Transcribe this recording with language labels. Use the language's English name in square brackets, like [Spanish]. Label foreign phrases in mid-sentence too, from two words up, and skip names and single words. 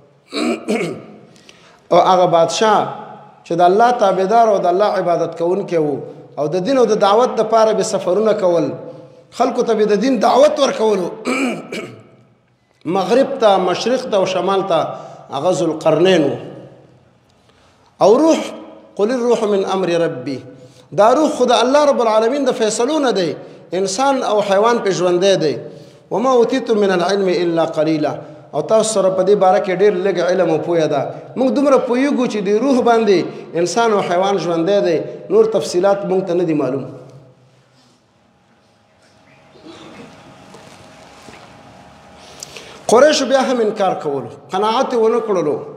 [Pashto] او هغه بادشاه چې د الله تابعدار او د الله عبادت کوونکی وو او د دین او د دعوت دپاره به سفرونه کول، خلکو ته به د دین دعوت ورکولو مغرب ته، مشرق ته او شمال ته، هغه ذوالقرنین وو. [Arabic] او روح قل الروح من امر ربي، [Pashto] دا روح خو د الله [Arabic] رب العالمین [Pashto] د فیصلو نه دی، انسان او حیوان پې ژوندی دی. [Arabic] وما اوتیتم من العلم الا قلیلا، [Pashto] او تاسو سره په دې باره کې ډېر لږ علم او پوهه ده. موږ دومره پوهېږو چې د روح باندې انسان او حیوان ژوندی دی، نور تفصیلات موږ ته نه دي معلوم. قریشو بیا هم انکار کولو، قناعت یې ونه کړلو.